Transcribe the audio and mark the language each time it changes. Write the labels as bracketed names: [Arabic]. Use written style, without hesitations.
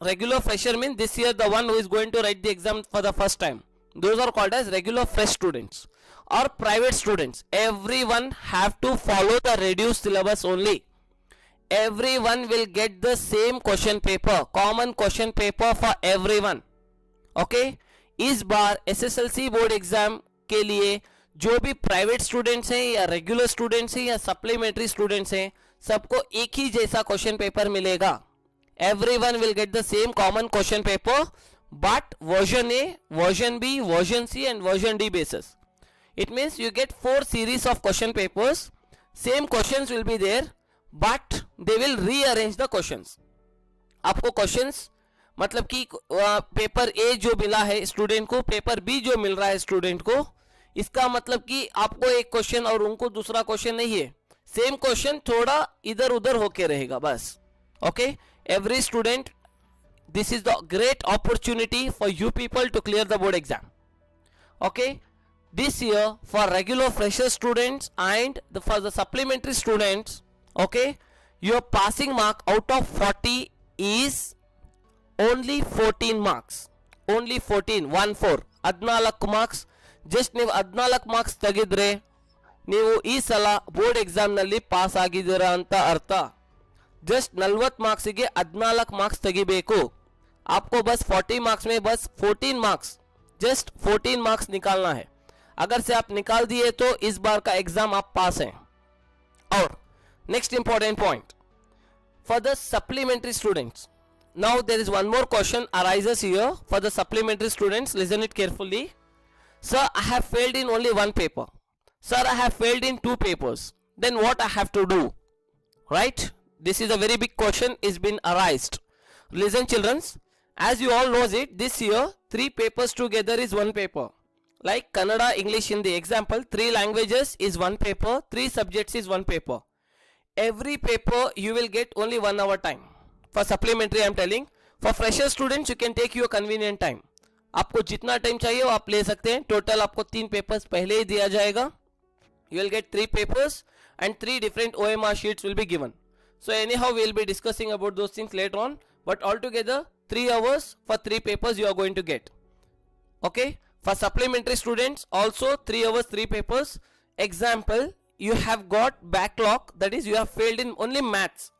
[English] Regular fresher means this year the one who is going to write the exam for the first time. Those are called as regular fresh students. Or private students. Everyone have to follow the reduced syllabus only. Everyone will get the same question paper, common question paper for everyone. Okay? [Hindi] इस बार SSLC board exam के लिए जो भी private students हैं या regular students हैं या supplementary students हैं, सबको एक ही जैसा क्वेश्चन पेपर मिलेगा. [English] Everyone will get the same common question paper, but version A, version B, version C and version D basis. It means you get 4 series of question papers. Same questions will be there, but they will rearrange the questions. [Hindi] आपको questions मतलब कि paper A जो मिला है student को, paper B जो मिल रहा है स्टूडेंट को, इसका मतलब कि आपको एक क्वेश्चन और उनको दूसरा क्वेश्चन नहीं है. सेम क्वेश्चन थोड़ा इधर उधर होके रहेगा बस. [English] Okay, every student, this is the great opportunity for you people to clear the board exam. Okay, this year for regular fresher students and for the supplementary students, okay, your passing mark out of 40 is only 14 marks. Only 14, 1-4, 14 marks. [Kannada] Just ನೀವು 14 marks ತೆಗೆದ್ರೆ ನೀವು ಈ ಸಲ board exam ನಲ್ಲಿ pass ಆಗಿದ್ದೀರಾ ಅಂತ ಅರ್ಥ. Just 40 marks ಗೆ 14 मार्क्स ತೆಗಿಬೇಕು. [Hindi] आपको बस 40 मार्क्स में बस 14 मार्क्स, जस्ट 14 मार्क्स निकालना है. अगर से आप निकाल दिए तो इस बार का एग्जाम आप पास हैं. और [English] Next important point for the supplementary students. Now there is one more question arises here for the supplementary students. Listen it carefully. Sir, I have failed in only one paper. Sir, I have failed in 2 papers. Then what I have to do? Right? This is a very big question is been arised. Listen children, as you all knows it, this year 3 papers together is 1 paper. Like Kannada, English, Hindi. Example, 3 languages is 1 paper, 3 subjects is 1 paper. Every paper you will get only 1 hour time. For supplementary I am telling. For fresher students you can take your convenient time. [Hindi] आपको जितना time चाहिए वो आप ले सकते हैं. Total आपको 3 papers पहले ही दिया जाएगा. [English] You will get 3 papers and 3 different OMR sheets will be given. So anyhow we will be discussing about those things later on. But altogether 3 hours for 3 papers you are going to get. Okay. For supplementary students also 3 hours 3 papers. Example, you have got backlog, that is you have failed in only maths.